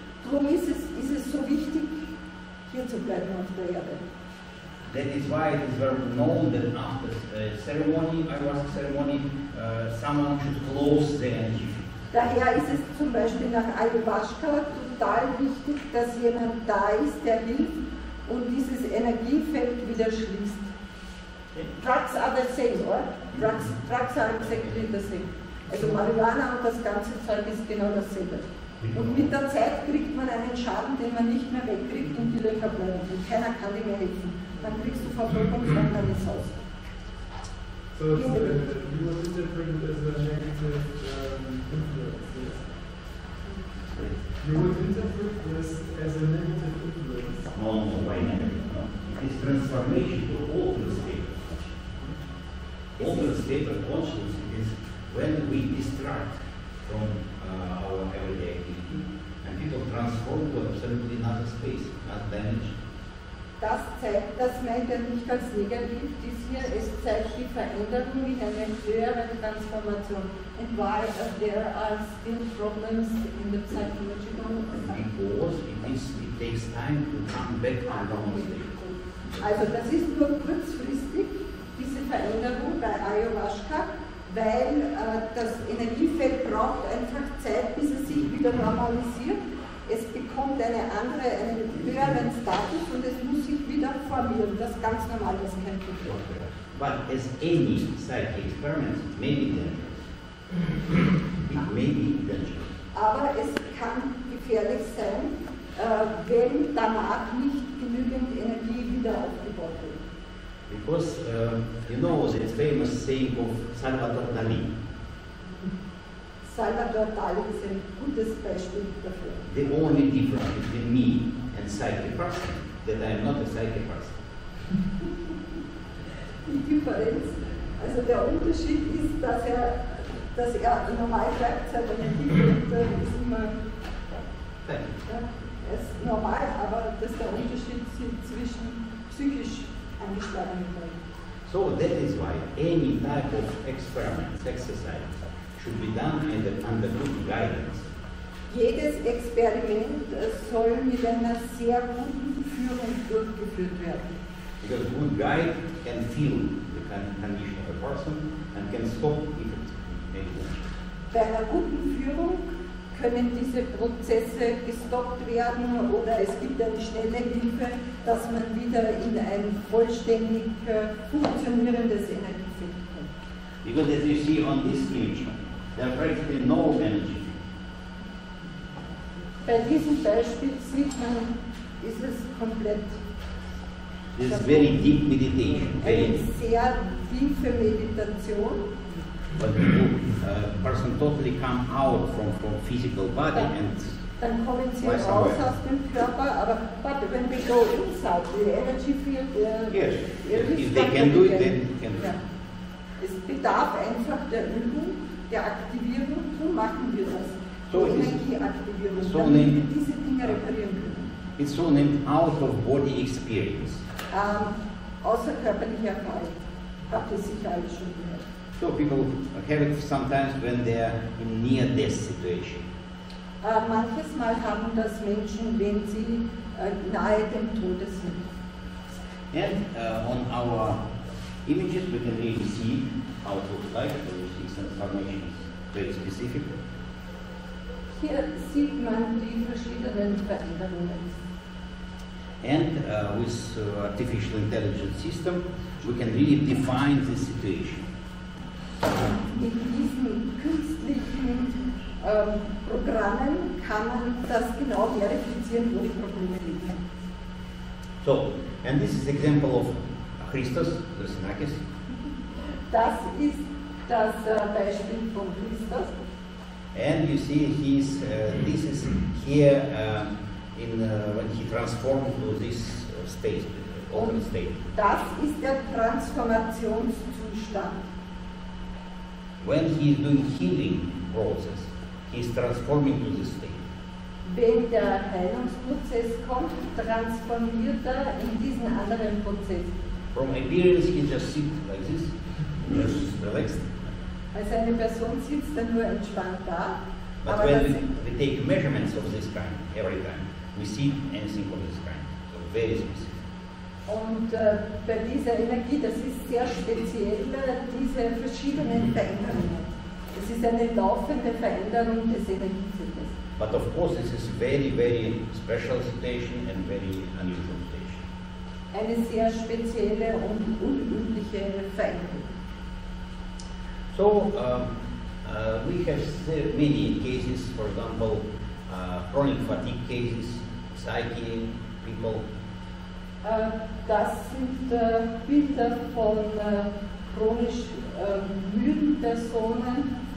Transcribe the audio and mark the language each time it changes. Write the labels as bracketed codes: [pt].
[de] Darum ist es so wichtig, hier zu bleiben auf der Erde. [en] That is why it is very known that after ceremony, ayahuasca ceremony, someone should close the energy. [de] Daher ist es zum Beispiel nach Ayahuasca total wichtig, dass jemand da ist, der hilft und dieses Energiefeld wieder schließt. [en] Drugs are the same, or? Drugs are exactly the same. [de] Also Marihuana und das ganze Zeug ist genau dasselbe. Und mit der Zeit kriegt man einen Schaden, den man nicht mehr wegkriegt, und die Löcher bleiben. Und keiner kann dir mehr helfen. Dann kriegst du Verfolgungswahn deines Hauses. [en] So you would interpret it as a negative influence, yes? You would interpret this as a negative influence. No, why negative? No. It is transformation to altered state. Altered state of consciousness is when we distract from our everyday activity and people transform to absolutely another space, another dimension. [de] Das zeigt, das meint er nicht als negativ, dies hier, es zeigt die Veränderung in eine höhere Transformation. [en] And why there are still problems in the psychological? Because it takes time to come back to normal state. [de] Also das ist nur kurzfristig, diese Veränderung bei Ayahuasca, weil das Energiefeld braucht einfach Zeit, bis es sich wieder normalisiert. Es bekommt einen höheren Status und es muss sich wieder formieren. Das ist ganz normal, das ist kein Problem. [en] But as any psychic experiment, it may be dangerous. It may be dangerous. [de] Aber es kann gefährlich sein, wenn danach nicht genügend Energie wieder aufgebaut wird. [en] Because you know that famous saying of Salvador Dali. [de] Salvador Dali ist ein gutes Beispiel dafür. [en] The only difference between me and psychic person that I am not a psychic person. [de] Die Differenz, also der Unterschied ist, dass er normal bleibt, sein Energiefeld ist immer, ja, er ist normal, aber das ist der Unterschied zwischen psychisch angeschlagenen Leuten. [en] So that is why any type of experiments, exercise, should be done under good guidance. [de] Jedes Experiment soll mit einer sehr guten Führung durchgeführt werden. [en] Because good guide can feel the condition of a person and can stop if it may be. [de] Bei einer guten Führung können diese Prozesse gestoppt werden oder es gibt eine schnelle Hilfe, dass man wieder in ein vollständig funktionierendes Energiefeld kommt. [en] Because as you see on this image, there is practically no energy. [de] Bei diesem Beispiel sieht man, ist es komplett. [en] This is very deep meditation. [de] Eine sehr tiefe Meditation. [en] But the person totally come out from physical body and [de] Dann kommen sie raus aus dem Körper, aber [en] when we go inside, the energy field, yes, if they can do it, then can do it. [de] Ja. Es bedarf einfach der Übung, der Aktivierung, so machen wir das. [en] So it is [de] Energieaktivierung, so damit wir [en] named, [de] diese Dinge reparieren können. [en] it's so named out-of-body experience. [de] Außerkörperliche Erfahrung, habt ihr sicher alle schon gehört. [en] So people have it sometimes when they are in near-death situation. [de] Manches Mal haben das Menschen, wenn sie nahe dem Tode sind. [en] And on our images we can really see how it looks like. So you see some formations very specific. [de] Hier sieht man die verschiedenen Veränderungen. [en] And with artificial intelligence system, we can really define this situation. [de] Mit diesen künstlichen Programmen kann man das genau verifizieren, wo die Probleme liegen. [en] So, and this is example of Christos, the Sinakis. [de] Das ist das Beispiel von Christus. [en] And you see this is here when he transformed to this state, open state. [de] Das ist der Transformationszustand. [en] When he is doing healing process, he is transforming to this state. [de] Wenn der Heilungsprozess kommt, transformiert er in diesen anderen Prozess. [en] From appearance, he just sits like this, just relaxed. [de] Also eine Person sitzt dann nur entspannt da. [en] But [de] Aber [en] when [de] das, [en] we take measurements of this kind every time, we see anything of this kind. So very specific. [de] und bei dieser Energie, das ist sehr speziell, diese verschiedenen Veränderungen. Es ist eine laufende Veränderung des Energiefeldes. [en] But of course, this is very, very special situation and very unusual situation. [de] Eine sehr spezielle und unübliche Veränderung. [en] So we have many cases, for example, chronic fatigue cases, psyche people. [de] Das sind Bilder von chronisch müden Personen.